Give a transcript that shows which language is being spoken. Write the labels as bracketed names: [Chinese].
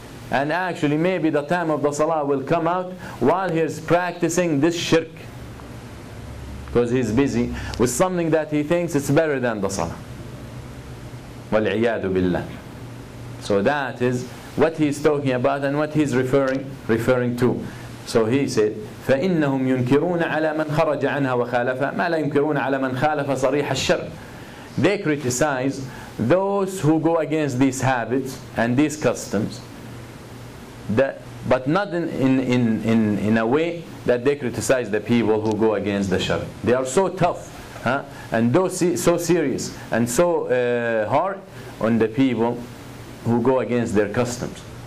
[English] And actually, maybe the time of the salah will come out while he's practicing this shirk, because he's busy with something that he thinks it's better than the salah. [Arabic] وَالْعِيَاذُ بِاللَّهِ. [English] So that is what he's talking about and what he's referring to. So he said, [Arabic] فَإِنَّهُمْ يُنْكِرُونَ عَلَى مَنْ خَرَجَ عَنْهَا وَخَالَفَ مَا لَا يُنْكِرُونَ عَلى مَنْ خَالَفَ صَرِيحَ الشَّرْعِ. [English] They criticize those who go against these habits and these customs, but not in a way that they criticize the people who go against the Shar. They are so tough, and so serious and so hard on the people who go against their customs.